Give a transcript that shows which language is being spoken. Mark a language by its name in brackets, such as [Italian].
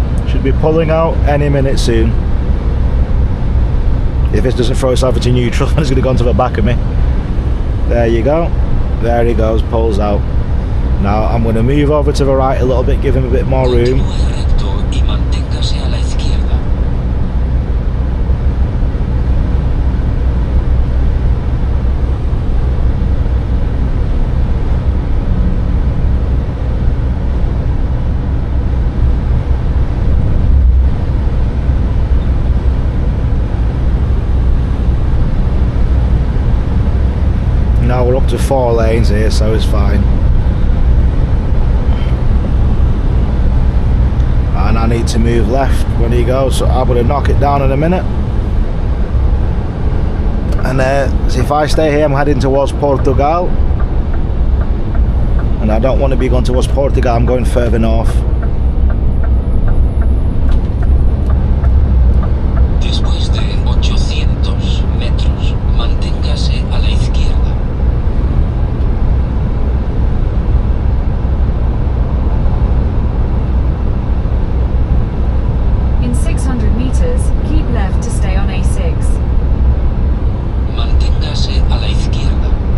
[English] Should be pulling out any minute soon. If this doesn't throw itself into neutral, it's going to go onto the back of me. There you go. There he goes, pulls out. Now I'm going to move over to the right a little bit, give him a bit more room. [Spanish] Continúe recto y manténgase a la izquierda. [English] Now we're up to 4 lanes here, so it's fine. And I need to move left when he goes, so I'm going to knock it down in a minute. And so if I stay here, I'm heading towards Portugal. And I don't want to be going towards Portugal, I'm going further north. [Spanish] Después de 800 metros, manténgase a la izquierda. [English] In 600 meters, keep left to stay on A6. [Spanish] Manténgase a la izquierda.